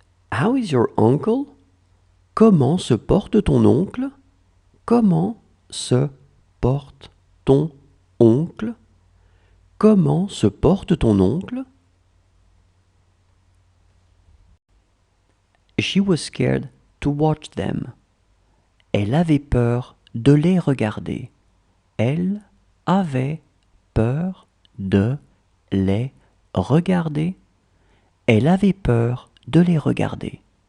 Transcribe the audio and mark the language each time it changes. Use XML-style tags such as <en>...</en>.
<en>How is your uncle?</en> <fr>Comment se porte ton oncle? Comment se porte ton oncle? Comment se porte ton oncle?</fr> <en>She was scared to watch them.</en> <fr>Elle avait peur de les regarder. Elle avait peur de les regarder. Elle avait peur de les regarder.</fr>